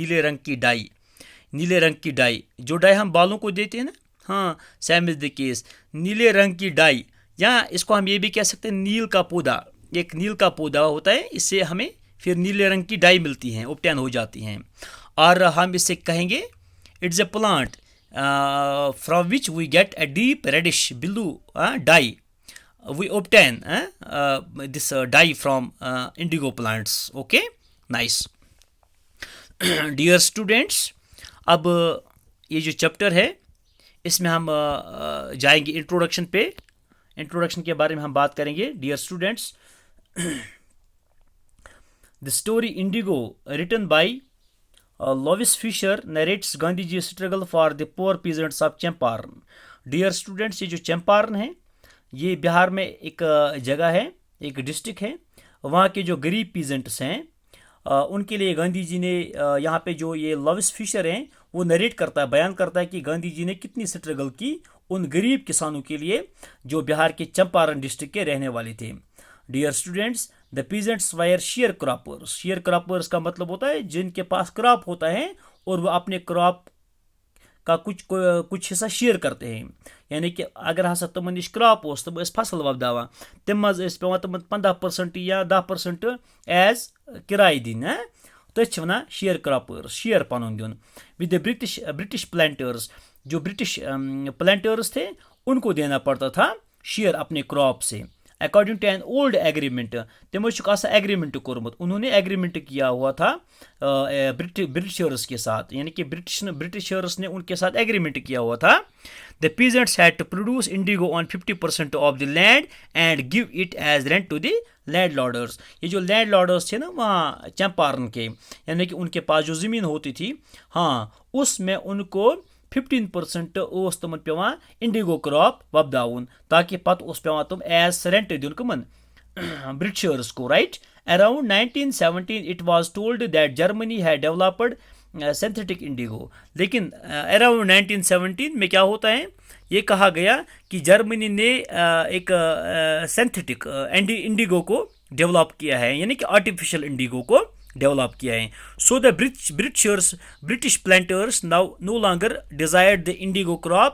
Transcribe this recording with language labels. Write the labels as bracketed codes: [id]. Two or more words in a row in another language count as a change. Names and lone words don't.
[hi] नीले रंग की डाई जो डाई हम बालों को देते हैं ना, हाँ, [en] same is the case. [hi] नीले रंग की डाई, या इसको हम ये भी कह सकते हैं नील का पौधा. एक नील का पौधा होता है, इससे हमें फिर नीले रंग की डाई मिलती हैं, ऑब्टेन हो जाती हैं. और हम इससे कहेंगे [en] it's a plant from which we get a deep reddish blue dye. We obtain this dye from indigo plants. Okay, nice. Dear students, [hi] अब ये जो चैप्टर है इसमें हम जाएंगे इंट्रोडक्शन पे. इंट्रोडक्शन के बारे में हम बात करेंगे. [en] dear students, the story Indigo written by Lovis Fisher narrates Gandhiji's struggle for the poor peasants of Champaran. Dear students, [hi] ये जो चंपारण है ये बिहार में एक जगह है, एक डिस्ट्रिक्ट है. वहाँ के जो गरीब पीजेंट्स हैं उनके लिए गांधी जी ने यहाँ पे जो ये लविस फिशर हैं वो नरेट करता है, बयान करता है कि गांधी जी ने कितनी स्ट्रगल की उन गरीब किसानों के लिए जो बिहार के चंपारण डिस्ट्रिक्ट के रहने वाले थे. [en] dear students, the peasants were share croppers. share croppers [hi] का मतलब होता है जिनके पास क्रॉप होता है और वो अपने क्रॉप का कुछ हिस्सा शेयर करते हैं. यानी कि [ks] अगर हसा तमन नश क्रॉप ओस तम फसल वपदावान तम मज पेवान तमन 15% या 10% एज किराए दिन. तथ वन शेयर क्रॉपर्स, शेयर पन दिन. [en] with the British planters, [hi] जो [en] British planters [hi] थे उनको देना पड़ता था शेयर अपने क्रॉप से. [en] according to an old agreement, [ks] तमो एग्रीमेंट कोरमुत. [hi] उन्होंने एग्रीमेंट किया हुआ था ब्रिटिशर्स के साथ, यानी कि ब्रिटिशर्स ने उनके साथ एग्रीमेंट किया हुआ था. [en] the peasants had to produce indigo on 50% of the land and give it as rent to the land lorders. [hi] ये जो [en] land lorders [hi] थे ना वहाँ चंपारण के, यानी कि उनके पास जो ज़मीन होती थी, हाँ, उसमें उनको 15% [ks] ओस तमन पेवान इंडिगो क्रॉप वपदाउन, ताकि पत ओस पेवान तुम एज रेंट दिन कमन [hi] ब्रिटिशर्स को. [en] right, around 1917 it was told that Germany had developed synthetic indigo. [hi] लेकिन अराउंड 1917 में क्या होता है, ये कहा गया कि जर्मनी ने एक [en] synthetic indigo [hi] को डेवलप किया है, यानी कि [en] artificial indigo [hi] को डेवलप किया है। [en] so the British planters now no longer desired the indigo crop.